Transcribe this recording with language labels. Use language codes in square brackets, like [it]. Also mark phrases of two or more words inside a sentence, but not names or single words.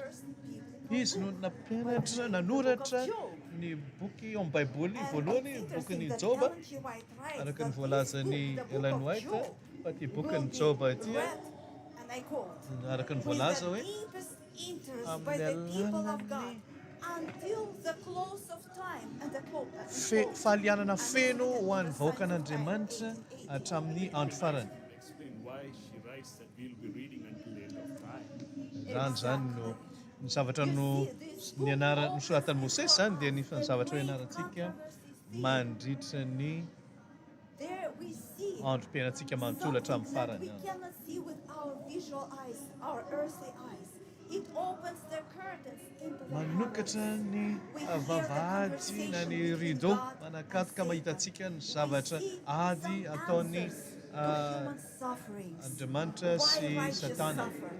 [mg] Izy no nanoratra ny boky ao amin'ny Baiboly voalohany, bokin'ny Joba, araka ny voalazan'ny Ellen White, fa ty bokin'ny Joba ity araka ny voalaza hoe amin'ny alalan'ny fahalianana feno ho an'ny vahoakan'Andriamanitra hatramin'ny andro farany. [en] Explain why she writes that we'll be reading until the end of time. [mg] Zany zany no ny zavatra nosoratan'ny Mosesy zany dia ny zavatra ianarantsika mandritra ny androm-piainantsika manontolo hatramin'ny farany. Manokatra ny vavahady na ny rideau manakatoka mahitantsika ny zavatra ady ataon'ny Andriamanitra sy Satana.